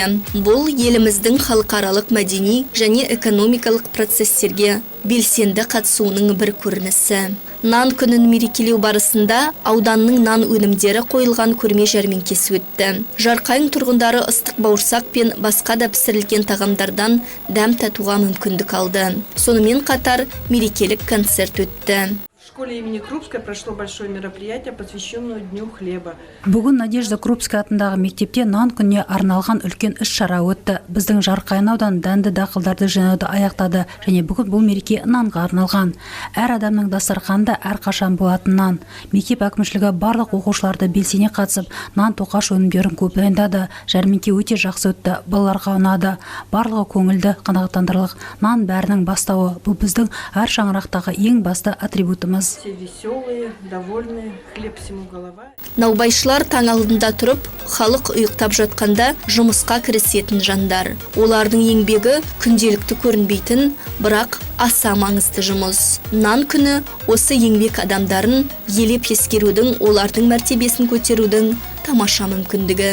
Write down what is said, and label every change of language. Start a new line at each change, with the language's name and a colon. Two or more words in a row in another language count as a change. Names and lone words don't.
Kazakh: Бұл еліміздің халықаралық мәдени және экономикалық процестерге белсенді қатысуының бір көрінісі. Нан күнін мерекелеу барысында ауданның нан өнімдері қойылған көрме жәрмеңкесі өтті. Жарқайың тұрғындары ыстық бауырсақ пен басқа да пісірілген тағамдардан дәм татуға мүмкіндік алды. Сонымен қатар мерекелік концерт өтті.
Russian: В школе имени Крупской прошло большое мероприятие, посвященное Дню хлеба.
Kazakh: Бүгін Надежда Крупская атындағы мектепте нан күніне арналған үлкен іс-шара өтті. Біздің Жарқайың ауданы дәнді дақылдарды жинауды аяқтады және бүгін бұл мереке нанға арналған. Әр адамның дастарханында әрқашан болатын нан. Мектеп әкімшілігі барлық оқушыларды белсене қатысып, нан тоқаш өнімдерін көп дайындады. Жәрмеңке өте жақсы өтті, балаларға ұнады. Барлығы көңілді, қанағаттандырарлық. Нан бәрінің бастауы. Бұл біздің әр шаңырақтағы ең басты атрибутымыз.
Russian: Все веселые, довольные, хлеб всему голова.
Kazakh: Наубайшылар таң алдында тұрып, халық ұйықтап жатқанда жұмысқа кірісетін жандар. Олардың еңбегі күнделікті көрінбейтін, бірақ аса маңызды жұмыс. Нан күні осы еңбек адамдарын елеп ескерудің, олардың мәртебесін көтерудің тамаша мүмкіндігі.